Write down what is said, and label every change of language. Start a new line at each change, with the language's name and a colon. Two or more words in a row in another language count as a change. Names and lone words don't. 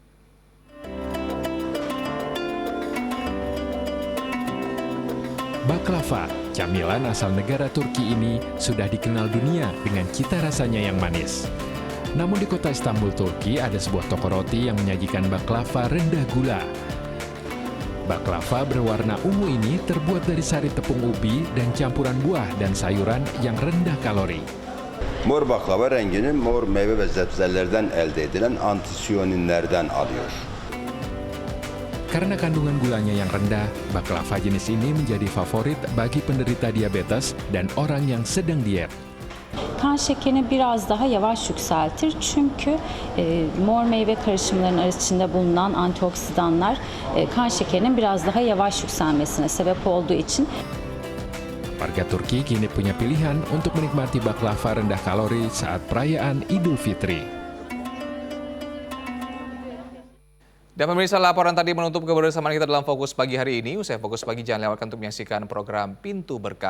Indonesian: Baklava, camilan asal negara Turki ini sudah dikenal dunia dengan cita rasanya yang manis. Namun di kota Istanbul, Turki, ada sebuah toko roti yang menyajikan baklava rendah gula. Baklava berwarna ungu ini terbuat dari sari tepung ubi dan campuran buah dan sayuran yang rendah kalori.
Turkish: Mor baklava rengini mor meyve ve sebzelerden elde edilen antisiyoninlerden alıyor.
Indonesian: Karena kandungan gulanya yang rendah, baklava jenis ini menjadi favorit bagi penderita diabetes dan orang yang sedang diet.
Turkish: Kan şekerini biraz daha yavaş yükseltir çünkü mor meyve karışımlarının içinde bulunan antioksidanlar kan şekerinin biraz daha yavaş yükselmesine sebep olduğu için.
Indonesian: Warga Turki kini punya pilihan untuk menikmati baklava rendah kalori saat perayaan Idul Fitri. Dan pemirsa, laporan tadi menutup kebersamaan kita dalam Fokus Pagi hari ini. Usai Fokus Pagi, jangan lewatkan untuk menyaksikan program Pintu Berkah.